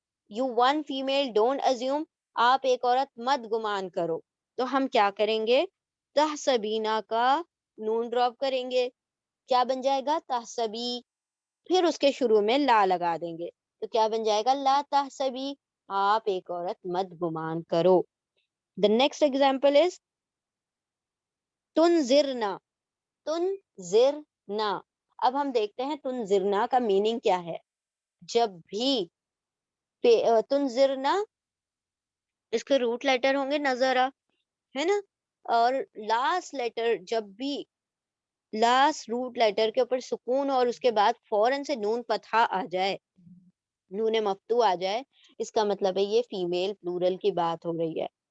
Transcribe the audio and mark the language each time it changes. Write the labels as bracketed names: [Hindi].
[English] you one female don't assume, [Urdu] آپ ایک عورت مت گمان کرو. تو ہم کیا کریں گے, تحسبینا کا نون ڈراپ کریں گے. کیا بن جائے گا؟ تحسبی. پھر اس کے شروع میں لا لگا دیں گے, تو کیا بن جائے گا؟ [Arabic] لا تحسبی, [Urdu] آپ ایک عورت مت گمان کرو. [English] The next example is تنذرنا. [Arabic] تنذرنا. [Urdu] اب ہم دیکھتے ہیں تنذرنا کا میننگ کیا ہے. جب بھی تنذرنا, اس کے روٹ لیٹر ہوں گے نظرا, ہے نا, اور لاسٹ لیٹر, جب بھی لاسٹ روٹ لیٹر کے اوپر سکون اور اس کے بعد فوراً سے نون فتحہ آ جائے, نون مفتوح آ جائے, اس کا مطلب ہے یہ فیمیل پلورل کی بات ہو رہی ہے.